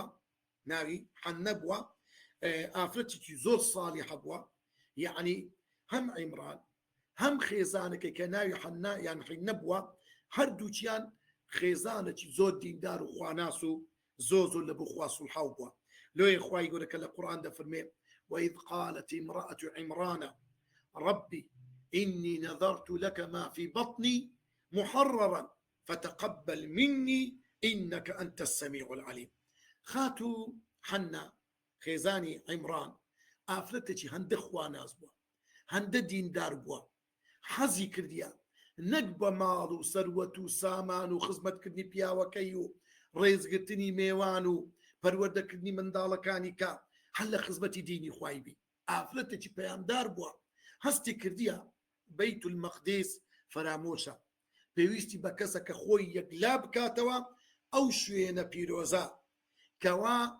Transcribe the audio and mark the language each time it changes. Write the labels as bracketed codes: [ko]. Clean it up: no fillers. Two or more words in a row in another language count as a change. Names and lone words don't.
[ckb] بووە ئافرەتێکی زۆر ساڵیحە بووە یعنی هەم عیمران هەم خێزانەکە کە ناوی حەنە یان حەنە بووە هەردووچیان خێزانێکی زۆر دیندار و خواناس و زۆر لە بۆ خوا سوڵحاو بووە لۆی خوای گەورەکە لە قورئان دەفەرمێ [ar] وإذ قالت امرأة عمران ربي إني نذرت لك ما في بطني محررا فتقبل مني إنك أنت السميع العليم [ckb] خاتو حنا خێزانی عیمران ئافرەتێکی هەندە خواناز بووە هەندە دیندار بووە حەزی کردیە نەک بە ماڵ و سەروەت و سامان و خزمەتکردنی پیاوەکەی و ڕێزگرتنی میێوان و پەروەردەکردنی منداڵەکانی کە هەر لە خزمەتی دینی خوای بی ئافرەتێکی پەیامدار بووە هەستی کردیە بەیت المەقدس فەرامۆشە پێویستی بە کەسە کە خۆی یەکلا بکاتەوە ئەو شوێنە پیرۆزە کەوا